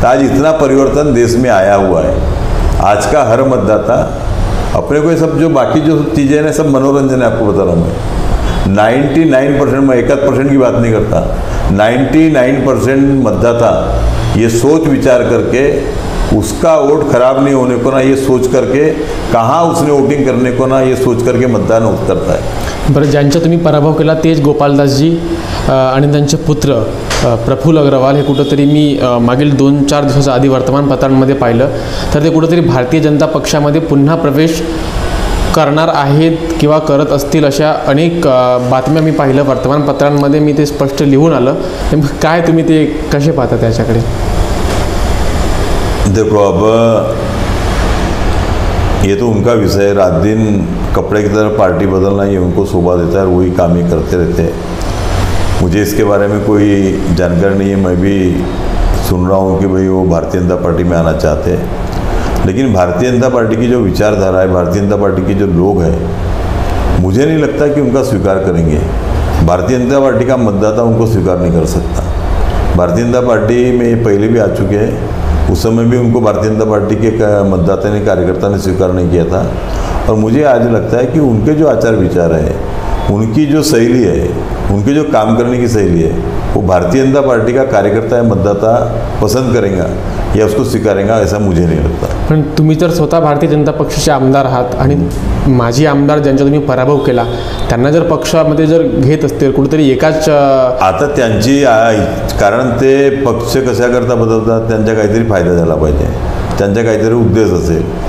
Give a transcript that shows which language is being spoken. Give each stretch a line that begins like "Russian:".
Hindi: तो आज इतना परिवर्तन देश में आया हुआ है। आज का हर मतदाता अपने को, ये सब जो बाकी जो चीज़ें हैं सब मनोरंजन है, आपको बता रहा हूँ मैं। 99%, मैं 1% की बात नहीं करता, 99% मतदाता ये सोच विचार करके, उसका वोट खराब नहीं होने को ना ये सोच करके, कहाँ उसने वोटिंग करने को ना ये सोच करके मतदान करता है।
Marathi: बरं, ज्यांचा तुम्ही पराभव केला तेच गोपालदासजी आणि त्यांचे पुत्र प्रफुल्ल अग्रवाल हे कुठंतरी मी मागील 2-4 दिवसाच्या आधी वर्तमानपत्रांमध्ये पाहिलं, तर ते कुठंतरी भारतीय जनता पक्षामध्ये पुन्हा प्रवेश करणार आहेत किंवा करत असतील अशा अनेक बातम्या मी पाहिलं वर्तमानपत्रांमध्ये, मी ते स्पष्ट लिहून आलं। नेमकं काय तुम्ही ते कसे पाहता त्याच्याकडे?
Hindi: देखो, अब ये तो उनका विषय है, रात दिन कपड़े की तरह पार्टी बदलना ये उनको शोभा देता है और वही काम ही करते रहते हैं। मुझे इसके बारे में कोई जानकारी नहीं है। मैं भी सुन रहा हूँ कि भाई वो भारतीय जनता पार्टी में आना चाहते हैं, लेकिन भारतीय जनता पार्टी की जो विचारधारा है, भारतीय जनता पार्टी के जो लोग हैं, मुझे नहीं लगता कि उनका स्वीकार करेंगे। भारतीय जनता पार्टी का मतदाता उनको स्वीकार नहीं कर सकता। भारतीय जनता पार्टी में पहले भी आ चुके हैं, उस समय भी उनको भारतीय जनता पार्टी के मतदाता ने, कार्यकर्ता ने स्वीकार नहीं किया था। और मुझे आज लगता है कि उनके जो आचार विचार है, उनकी जो शैली है, उनकी जो काम करने की शैली है, वो भारतीय जनता पार्टी का कार्यकर्ता या मतदाता पसंद करेगा या उसको स्वीकारेगा, ऐसा मुझे नहीं लगता।
Marathi: पण तुम्ही तर स्वतः भारतीय जनता पक्षाचे आमदार आहात आणि माजी आमदार ज्यांचा तुम्ही पराभव केला, त्यांना जर पक्षामध्ये जर घेत असतील कुठेतरी एकाच, आता त्यांची कारण ते पक्ष कशाकरता बदलतात, त्यांचा काहीतरी फायदा झाला पाहिजे, त्यांचा काहीतरी उद्देश असेल।